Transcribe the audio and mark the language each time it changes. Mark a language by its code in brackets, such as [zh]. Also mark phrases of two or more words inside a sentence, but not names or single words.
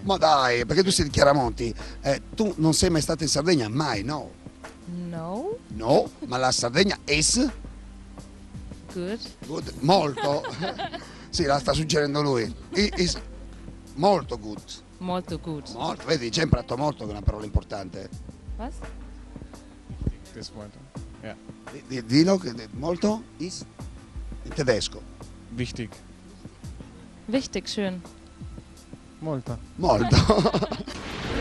[it] Ma dai, perché tu sei di Chiaramonti. Tu non sei mai stata in Sardegna? Mai, no? No. No, ma la Sardegna è [en] Good. good, [it] molto. Sì, la sta suggerendo lui. [en] Is molto good. [it] Molto good. Molto, vedi, c'è imparato molto che è una parola importante. [de] Was? [en] This word. Yeah. [it] Dillo, molto? Is? In tedesco. [de] Wichtig. Wichtig, schön. [it] Molto. Molto.